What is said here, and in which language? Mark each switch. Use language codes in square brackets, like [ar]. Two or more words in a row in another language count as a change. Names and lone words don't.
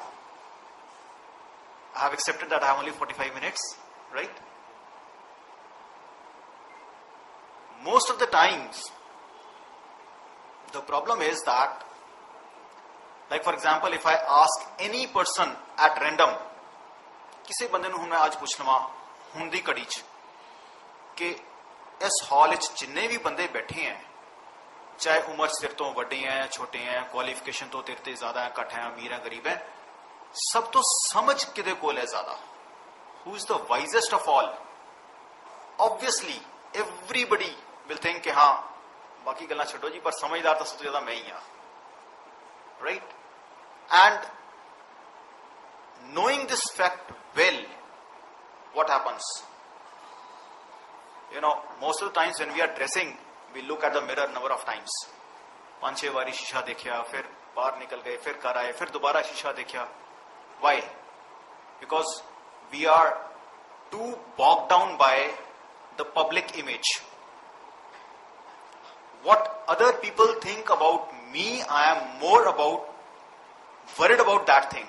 [en] I have accepted that I have only 45 minutes, right? Most of the times the problem is that, like for example, if I ask any person at random, [pa] ਕਿਸੇ ਬੰਦੇ ਨੂੰ ਹੁਣ ਮੈਂ ਅੱਜ ਪੁੱਛ ਲਵਾਂ ਹੁਣ ਦੀ ਘੜੀ 'ਚ ਕਿ ਇਸ ਹਾਲ ਵਿੱਚ ਜਿੰਨੇ ਵੀ ਬੰਦੇ ਬੈਠੇ ਹੈ ਚਾਹੇ ਉਮਰ 'ਚ ਤੇਰੇ ਤੋਂ ਵੱਡੇ ਹੈ ਛੋਟੇ ਹੈ ਕੁਆਲੀਫਿਕੇਸ਼ਨ ਤੋਂ ਤੇਰੇ ਤੇ ਜ਼ਿਆਦਾ ਹੈ ਘੱਟ ਹੈ ਅਮੀਰ ਹੈ ਗਰੀਬ ਹੈ ਸਭ ਤੋਂ ਸਮਝ ਕਿਹਦੇ ਕੋਲ ਹੈ ਜ਼ਿਆਦਾ [en] who is the wisest of all? Obviously everybody will think [pa] ਕਿ ਹਾਂ ਬਾਕੀ ਗੱਲਾਂ ਛੱਡੋ ਜੀ ਪਰ ਸਮਝਦਾਰ ਤਾਂ ਸਭ ਤੋਂ ਜ਼ਿਆਦਾ ਮੈਂ ਹੀ ਹਾਂ, [en] right? And knowing this fact well, what happens? You know, most of the times when we are dressing, we look at the mirror number of times. [hi] 5-6 बारी शीशा देखा, फिर बाहर निकल गए, फिर घर आए, फिर दोबारा शीशा देखा. [en] Why? Because we are too bogged down by the public image. What other people think about me, I am more worried about that thing.